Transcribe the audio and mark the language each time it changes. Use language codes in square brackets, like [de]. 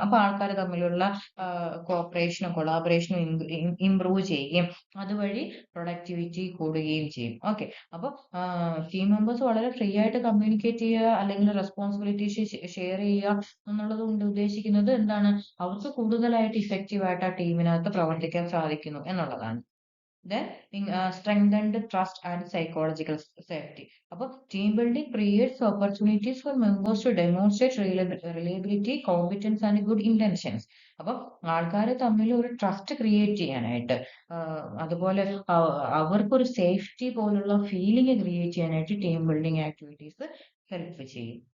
[ml] അപ്പൊ ആൾക്കാർ തമ്മിലുള്ള കോപ്പറേഷനും കൊളാബറേഷനും ഇംപ്രൂവ് ചെയ്യുകയും അതുവഴി പ്രൊഡക്ടിവിറ്റി കൂടുകയും ചെയ്യും. ഓക്കെ, അപ്പൊ ടീം മെമ്പേഴ്സ് വളരെ ഫ്രീ ആയിട്ട് കമ്മ്യൂണിക്കേറ്റ് ചെയ്യുക അല്ലെങ്കിൽ റെസ്പോൺസിബിലിറ്റീസ് ഷെയർ ചെയ്യുക എന്നുള്ളത് കൊണ്ട് ഉദ്ദേശിക്കുന്നത് എന്താണ്? അവർക്ക് കൂടുതലായിട്ട് ഇഫക്റ്റീവ് ആയിട്ട് ആ ടീമിനകത്ത് പ്രവർത്തിക്കാൻ സാധിക്കുന്നു എന്നുള്ളതാണ്. [en] Then strengthened trust and psychological safety. അപ്പോൾ team building creates opportunities for members to demonstrate reliability, competence and good intentions. [ml] അപ്പം ആൾക്കാർ തമ്മിൽ ഒരു ട്രസ്റ്റ് ക്രിയേറ്റ് ചെയ്യാനായിട്ട്, അതുപോലെ അവർക്കൊരു സേഫ്റ്റി പോലുള്ള ഫീലിംഗ് ക്രിയേറ്റ് ചെയ്യാനായിട്ട് ടീം ബിൽഡിംഗ് ആക്ടിവിറ്റീസ് ഹെൽപ്പ് ചെയ്യും.